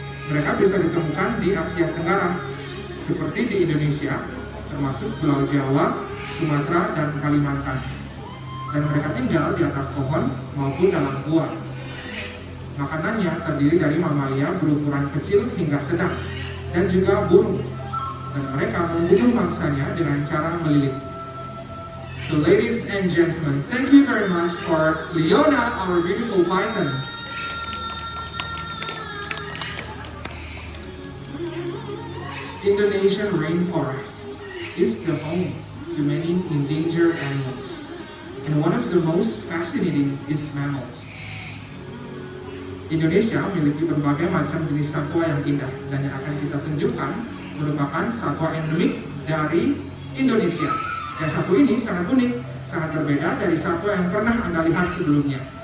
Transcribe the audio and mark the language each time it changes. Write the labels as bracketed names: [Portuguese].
[Indonesian] Mereka bisa ditemukan di Asia Tenggara, seperti di Indonesia, termasuk Pulau Jawa, Sumatera, dan Kalimantan. Dan mereka tinggal di atas pohon maupun dalam gua. Makanannya terdiri dari mamalia berukuran kecil hingga sedang, dan juga burung. Dan mereka membunuh mangsanya dengan cara melilit. [English] So ladies and gentlemen, thank you very much for Leona, our beautiful python. Indonesian rainforest is the home to many endangered animals, and one of the most fascinating is mammals. [Indonesian] Indonesia memiliki berbagai macam jenis satwa yang indah, dan yang akan kita tunjukkan merupakan satwa endemik dari Indonesia. Yang satu ini sangat unik, sangat berbeda dari satwa yang pernah Anda lihat sebelumnya.